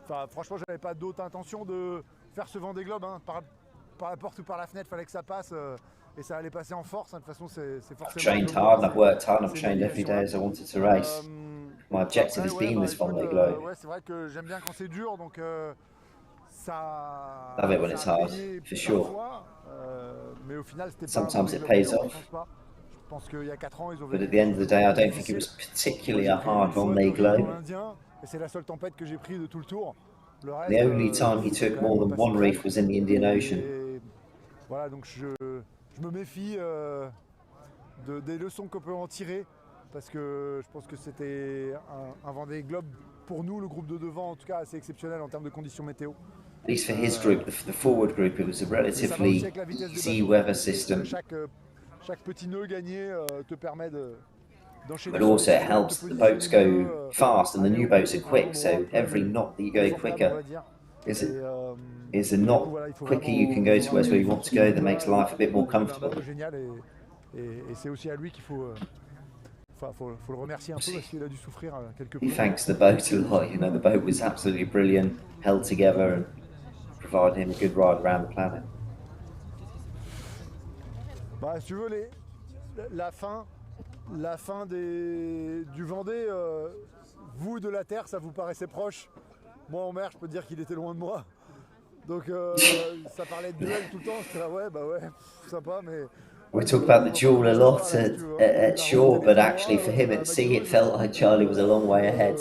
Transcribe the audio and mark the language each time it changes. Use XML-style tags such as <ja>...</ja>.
<fr>Franchement, j'avais pas d'autre intention de faire ce Vendée Globe, hein. Par la porte ou par la fenêtre, fallait que ça passe et ça allait passer en force. Hein. De toute façon, c'est forcément.</fr> <en>I've trained hard, I've worked hard, I've trained every day as I wanted to race. My objective has been this Vendée Globe.</en> <fr>Ouais, c'est vrai que j'aime bien quand c'est dur, donc ça.</fr> <en>Love it when it's hard, for sure.</en> <fr>Mais au final, c'était</fr> <en>sometimes it pays off.</en> <fr>Je pense qu'il y a 4 ans, ils ont.</fr> <en>But at the end of the day, I don't think it was particularly a hard Vendée Globe.</en> <fr>Et c'est la seule tempête que j'ai prise de tout le tour. Le reste,</fr> <en>the only time he took more than one reef was in the Indian Ocean.</en> <fr>Voilà, donc je me méfie des leçons qu'on peut en tirer, parce que je pense que c'était un Vendée Globe pour nous, le groupe de devant, en tout cas assez exceptionnel en termes de conditions météo.</fr> <en>At least for his group, the forward group, it was a relatively easy weather system.</en> <fr>Chaque petit nœud gagné te permet d'enchaîner.</fr> <en>But also it helps the boats go fast and the new boats are quick, so every knot that you go quicker is a knot quicker you can go to where you want to go, that makes life a bit more comfortable.</en> <fr>Et c'est aussi à lui qu'il faut le remercier un peu, parce qu'il a dû souffrir quelque peu.</fr> <en>He thanks the boat a lot, you know, the boat was absolutely brilliant, held together and provided him a good ride around the planet.</en> <fr>Bah, si tu veux, la fin du Vendée, vous de la Terre, ça vous paraissait proche. Moi en mer, je peux te dire qu'il était loin de moi. Donc ça parlait de duel tout le temps, j'étais là, ouais, sympa, mais</fr> <en>We talk about the duel a lot at shore, but actually for him at sea, it felt like Charlie was a long way ahead.</en>